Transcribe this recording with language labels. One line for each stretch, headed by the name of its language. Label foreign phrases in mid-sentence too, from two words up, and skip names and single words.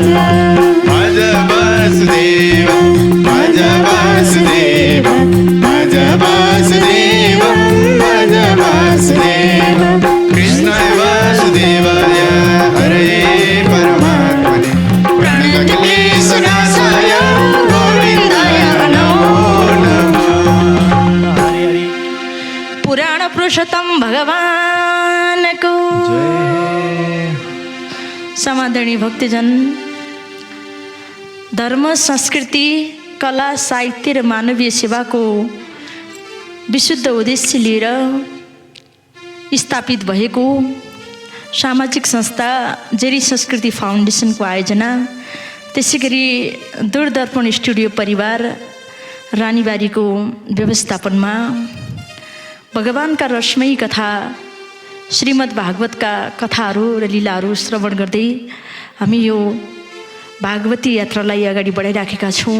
Sanskrit: भज वासुदेवं भज वासुदेवं भज वासुदेवं भज वासुदेवं कृष्णाय वासुदेवाय हरे परमात्मने प्रणतक्लेशनाशाय गोविन्दाय नमो नमः।
Nepali: पुराण पुरुषोत्तम भगवान को समादरणीय भक्तजन, धर्म संस्कृति कला साहित्य र मानवीय सेवाको विशुद्ध उद्देश्य लिएर स्थापित भएको सामाजिक संस्था जेरी संस्कृति फाउन्डेसनको आयोजना, त्यसै गरी दूरदर्पण स्टुडियो परिवार रानीबारीको व्यवस्थापनमा भगवानका रसमयी कथा श्रीमद् भागवतका कथाहरू र लीलाहरू श्रवण गर्दै हामी यो भागवती यात्रालाई अगाडि बढाइराखेका छौँ।